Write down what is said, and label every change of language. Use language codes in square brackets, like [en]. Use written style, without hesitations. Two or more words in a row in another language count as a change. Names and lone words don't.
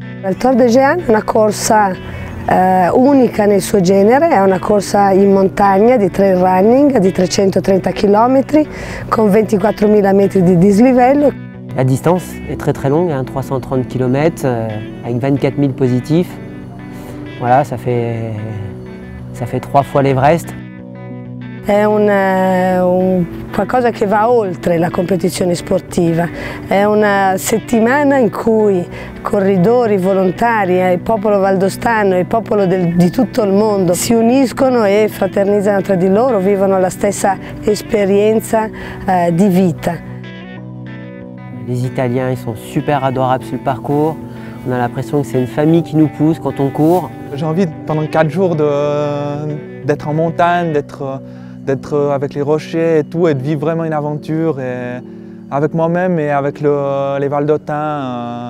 [it] Il Tor de Géant è una corsa unica nel suo genere, è una corsa in montagna di trail running di 330 km con 24.000 metri di dislivello. [fr] La distance est très longue, 330 km avec 24 000 positifs. Voilà, ça fait 3 fois l'Everest. [it] È qualcosa che va oltre la competizione sportiva, è una settimana in cui corridori, volontari, il popolo valdostano e il popolo di tutto il mondo si uniscono e fraternizzano tra di loro, vivono la stessa esperienza di vita. [fr] Les Italiens ils sont super adorables sur le parcours, on a l'impression que c'est une famille qui nous pousse quand on court. J'ai envie pendant 4 jours d'être en montagne, d'être avec les rochers et tout, et de vivre vraiment une aventure avec moi-même et avec les Valdôtains.